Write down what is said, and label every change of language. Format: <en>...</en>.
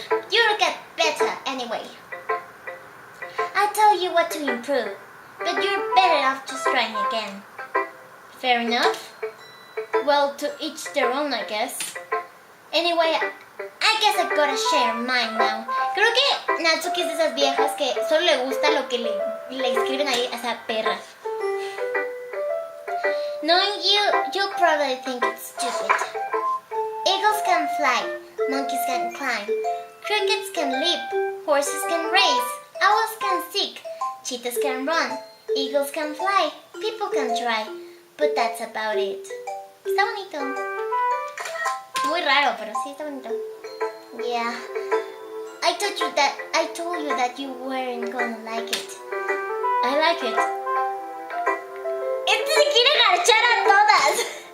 <en>You'll get better anyway. I tell you what to improve, but you're better off just trying again. Fair enough. Well, to each their own, I guess. Anyway, I guess I gotta share mine now.</en> <es>Creo que Natsuki es de esas viejas que solo le gusta lo que le escriben ahí a esa perra.</es> <en>Knowing you'll probably think it's stupid. Eagles can fly, monkeys can climb, crickets can leap, horses can race, owls can seek, cheetahs can run, eagles can fly, people can try, but that's about it.</en> <es>Está bonito. Muy raro, pero sí está bonito.</es> <en>Yeah. I told you that you weren't gonna like it. I like it.</en> <es>Este se quiere garchar a todas.</es>